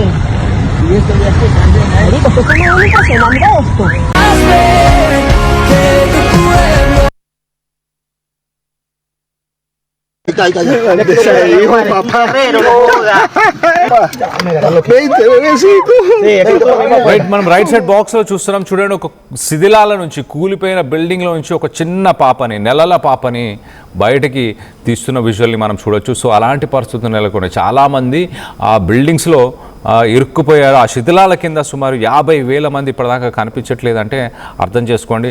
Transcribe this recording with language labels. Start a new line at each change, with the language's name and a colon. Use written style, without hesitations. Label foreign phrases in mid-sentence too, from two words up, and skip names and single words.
Spanish: Marico, esto es una impresionante, mira esto. Hijo, papá. Pero no joda. 20 bebecitos.
Telugu: మనం
English: right side box
Telugu: చూస్తున్నాం. చూడండి, ఒక శిథిలాల నుంచి, కూలిపోయిన బిల్డింగ్లో నుంచి ఒక చిన్న పాపని, నెలల పాపని బయటకి తీస్తున్న విజువల్ని మనం చూడొచ్చు. సో అలాంటి పరిస్థితులు నెలకొన్నాయి. చాలామంది ఆ బిల్డింగ్స్లో ఇరుక్కుపోయారు. ఆ శిథిలాల కింద సుమారు 50,000 మంది ఇప్పటిదాకా కనిపించట్లేదంటే అర్థం చేసుకోండి.